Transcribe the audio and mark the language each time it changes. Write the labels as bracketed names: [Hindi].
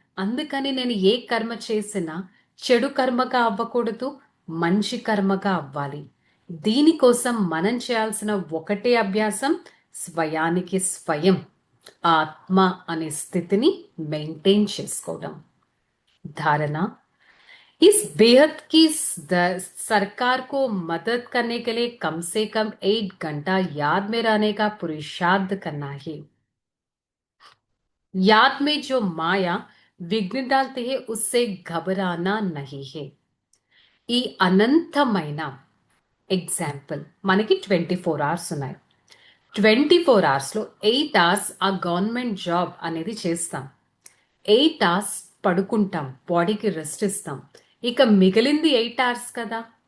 [Telugu] అందుకని నేను ఏ కర్మ చేసినా చెడు కర్మగా అవ్వకూడదు, మంచి కర్మగా అవ్వాలి. దీనికోసం మనం చేయాల్సిన ఒకటే అభ్యాసం, స్వయానికి స్వయం ఆత్మ అనే స్థితిని మెయింటైన్ చేసుకోవడం. [Hindi] धारणा, इस बेहद की सरकार को मदद करने के लिए कम से कम 8 घंटा याद में रहने का पुरुषार्थ करना है. याद में जो माया विघ्न डालती है उससे घबराना नहीं है. [Telugu] ఈ అనంతమైన ఎగ్జాంపుల్ మనకి 24 అవర్స్ ఉన్నాయి. 24 అవర్స్లో 8 అవర్స్ ఆ గవర్నమెంట్ జాబ్ అనేది చేస్తాం. 8 అవర్స్ పడుకుంటాం, బాడీకి రెస్ట్ ఇస్తాం. ఇక మిగిలింది 8 అవర్స్ కదా.